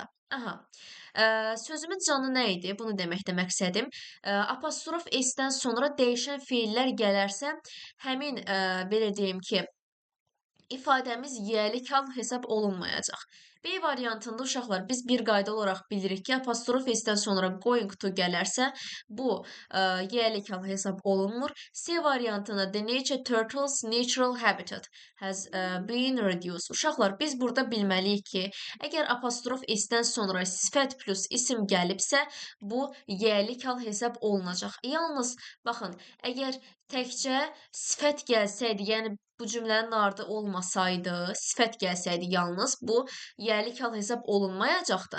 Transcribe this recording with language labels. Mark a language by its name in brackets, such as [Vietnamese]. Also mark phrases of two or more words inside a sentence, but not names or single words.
[Azerbaijani] Aha. Sözümün canı nə idi? Bunu deməkdə məqsədim. Apostrof S-dən sonra dəyişən feillər gələrsə, həmin belə deyim ki, ifadəmiz yiyəlik hal hesab olunmayacaq. B variantında uşaqlar biz bir qayda olaraq bilirik ki, apostrof S-dən sonra [English] going to [Azerbaijani] gələrsə, bu yiyəlik hal hesab olunmur. [English] C variantında the nature turtles natural habitat has been reduced. [Azerbaijani] Uşaqlar biz burada bilməliyik ki, əgər apostrof S-dən sonra sifət plus isim gəlibsə, bu yiyəlik hal hesab olunacaq. Yalnız baxın, əgər təkcə sifət gəlsəydi, yəni bu cümlənin ardı olmasaydı, sifət gəlsəydi yalnız bu yiyəlik hal hesab olunmayacaqdı.